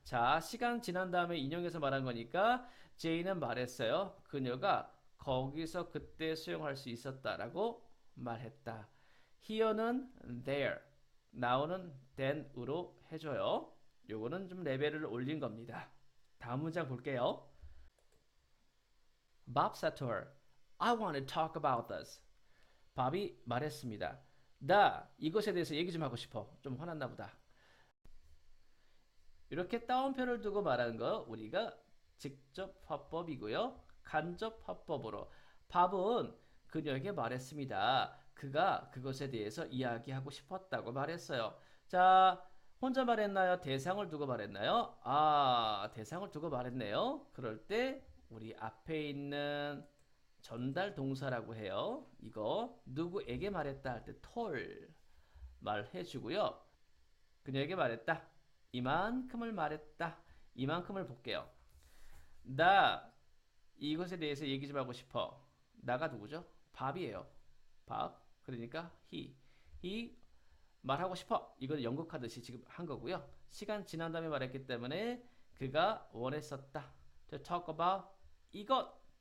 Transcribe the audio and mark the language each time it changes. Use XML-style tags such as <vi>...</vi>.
<ko>자, 시간 지난 다음에 인용해서 말한 거니까 제이는 말했어요. 그녀가 거기서 그때 수영할 수 있었다라고 말했다. here는 there, now는 then으로 해줘요. 요거는 좀 레벨을 올린 겁니다. 다음 문장 볼게요.</ko> <en>Bob said to her, I want to talk about this.</en> <ko>밥이 말했습니다. 나 이것에 대해서 얘기 좀 하고 싶어. 좀 화났나 보다. 이렇게 따옴표를 두고 말하는 거 우리가 직접 화법이고요. 간접 화법으로 밥은 그녀에게 말했습니다. 그가 그것에 대해서 이야기하고 싶었다고 말했어요. 자, 혼자 말했나요? 대상을 두고 말했나요? 아, 대상을 두고 말했네요. 그럴 때 우리 앞에 있는 전달 동사라고 해요. 이거 누구에게 말했다 할 때 told 말해주고요. 그녀에게 말했다. 이만큼을 말했다. 이만큼을 볼게요. 나 이것에 대해서 얘기 좀 하고 싶어. 나가 누구죠? 밥이에요. 밥. 그러니까 he 말하고 싶어. 이걸 연극하듯이 지금 한 거고요. 시간 지난 다음에 말했기 때문에 그가 원했었다.</ko> <en>To talk about 이것.</en>